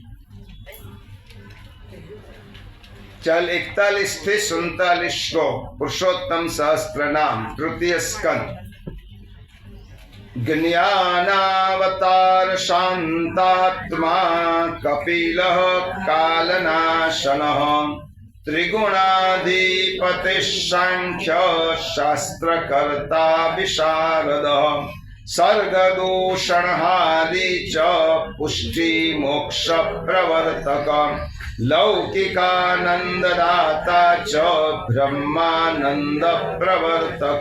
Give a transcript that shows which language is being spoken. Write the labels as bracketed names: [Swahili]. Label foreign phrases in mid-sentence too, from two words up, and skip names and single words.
[Gujarati] ચાલ 41 થી 47 શ્લોક પુરુષોત્તમ સહસ્ત્ર નામ તૃતીય સ્કંદ. [Sanskrit] જ્ઞાનાવતાર શાંતાત્મા કપિલઃ કાલનાશનઃ त्रिगुणाधिपति सांख्य शास्त्र कर्ता विशारद सर्गदूषणहारी च पुष्टि मोक्ष प्रवर्तक लौकिकानंददाता च ब्रह्मानंद प्रवर्तक